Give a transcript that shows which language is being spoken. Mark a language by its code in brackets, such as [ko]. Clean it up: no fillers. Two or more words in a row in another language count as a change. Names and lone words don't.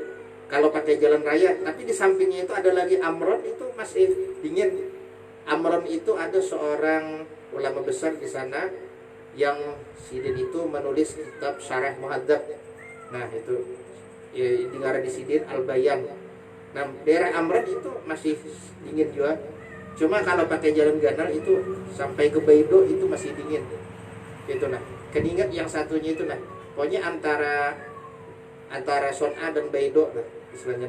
[id] Kalau pakai jalan raya, tapi di sampingnya itu ada lagi Amron, itu masih dingin. Amron itu ada seorang ulama besar di sana yang Sidin itu menulis kitab Syarah Muhadzab. Nah, itu ya, dengar di Sidin Al-Bayan. Nah, daerah Amron itu masih dingin juga. Cuma kalau pakai jalan ganal itu sampai ke Baido itu masih dingin. Itu nah. Kedingat yang satunya itu nah. Pokoknya antara Son'a dan Baido nah istilahnya.